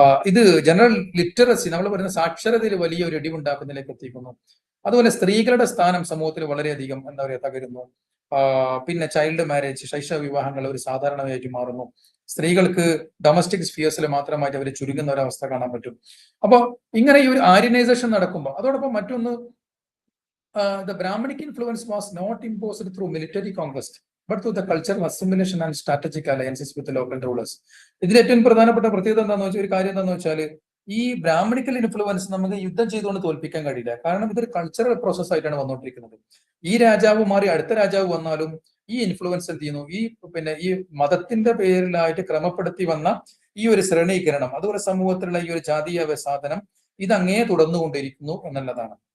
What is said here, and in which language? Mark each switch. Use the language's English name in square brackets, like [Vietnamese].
[Malayalam] ഇത് general literacy, നമ്മൾ പറയുന്ന സാക്ഷരതയിൽ വലിയ ഒരു ഇടിവുണ്ടാക്കുന്നതിലേക്ക് എത്തിക്കുന്നു. അതുപോലെ സ്ത്രീകളുടെ സ്ഥാനം സമൂഹത്തിൽ വളരെയധികം എന്താ പറയുക തകരുന്നു. പിന്നെ ചൈൽഡ് മാരേജ്, ശൈശവ വിവാഹങ്ങൾ ഒരു സാധാരണയായിട്ട് മാറുന്നു. സ്ത്രീകൾക്ക് ഡൊമസ്റ്റിക് സ്ഫിയേഴ്സിൽ മാത്രമായിട്ട് അവർ ചുരുങ്ങുന്ന ഒരവസ്ഥ കാണാൻ പറ്റും. അപ്പോൾ ഇങ്ങനെ ഈ ഒരു ആര്യനൈസേഷൻ നടക്കുമ്പോൾ അതോടൊപ്പം മറ്റൊന്ന്, [English] the Brahminic influence was not imposed through military conquest, but through the cultural assimilation and strategic alliances with the local rulers. [Malayalam] ഇതിൽ ഏറ്റവും പ്രധാനപ്പെട്ട പ്രത്യേകത എന്താണെന്ന് വെച്ചാൽ, ഒരു കാര്യം എന്താണെന്ന് വെച്ചാൽ, ഈ ബ്രാഹ്മണിക്കൽ ഇൻഫ്ലുവൻസ് നമുക്ക് യുദ്ധം ചെയ്തുകൊണ്ട് തോൽപ്പിക്കാൻ കഴിയില്ല. കാരണം ഇതൊരു കൾച്ചറൽ പ്രോസസ് ആയിട്ടാണ് വന്നുകൊണ്ടിരിക്കുന്നത്. ഈ രാജാവ് മാറി അടുത്ത രാജാവ് വന്നാലും ഈ ഇൻഫ്ലുവൻസ് എന്ത് ചെയ്യുന്നു, ഈ ഈ മതത്തിന്റെ പേരിലായിട്ട് ക്രമപ്പെടുത്തി വന്ന ഈ ഒരു ശ്രേണീകരണം, അതുപോലെ സമൂഹത്തിലുള്ള ഈ ഒരു ജാതീയ സാധനം ഇതങ്ങേ തുടർന്നുകൊണ്ടിരിക്കുന്നു എന്നുള്ളതാണ്.